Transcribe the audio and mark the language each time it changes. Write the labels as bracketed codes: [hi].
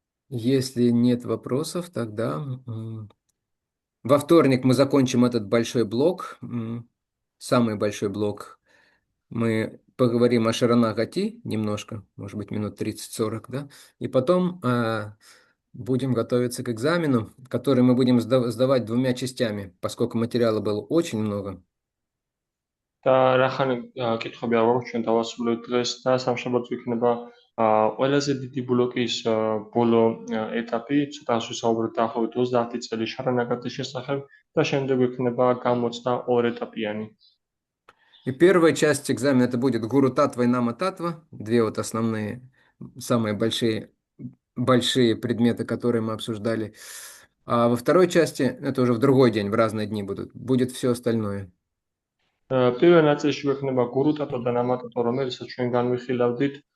[ru] Если нет вопросов, тогда во вторник мы закончим этот большой блок, самый большой блок. Мы поговорим о Шаранагати немножко, может быть, минут 30-40, да? И потом будем готовиться к экзамену, который мы будем сдавать двумя частями, поскольку материала было очень много. [ka] და რახან კითხები არ გვაქვს ჩვენ დავასრულებთ დღეს და სამშაბათს იქნება ყველაზე დიდი ბლოკის ბოლო ეტაპი, ცოტა ვისაუბროთ დაახლოებით 30 წელი შარანაგატის შესახებ და შემდეგ იქნება გამოცდა ორ ეტაპიანი. [ru] И первая часть экзамена это будет Гуру Татва и Нама Татва, две вот основные, самые большие предметы, которые мы обсуждали. А во второй части, это уже в другой день, в разные дни будет все остальное. [ka] პირველ ნაწილში იქნება გურუ ტატო და ნამა ტატო, რომელსაც ჩვენ განვიხილავდით.